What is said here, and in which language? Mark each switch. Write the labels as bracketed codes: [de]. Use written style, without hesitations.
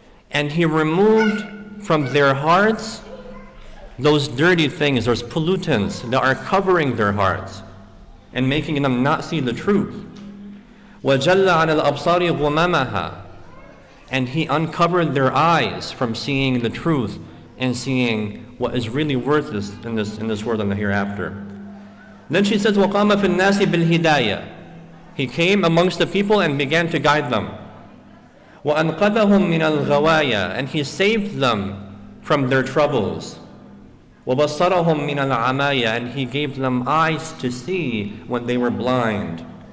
[en] And He removed from their hearts those dirty things, those pollutants that are covering their hearts and making them not see the truth. [ar] وَجَلَّ عَنِ الْأَبْصَارِ غُمَمَهَا. [en] And He uncovered their eyes from seeing the truth and seeing what is really worthless in this world and the hereafter. Then she says, [ar] وَقَامَ فِي النَّاسِ بِالْهِدَايَةِ. [en] He came amongst the people and began to guide them. [ar] وَأَنْقَذَهُمْ مِنَ الْغَوَايَا. [en] And He saved them from their troubles. [ar] وَبَصَّرَهُمْ مِنَ الْعَمَايَا. [en] And He gave them eyes to see when they were blind.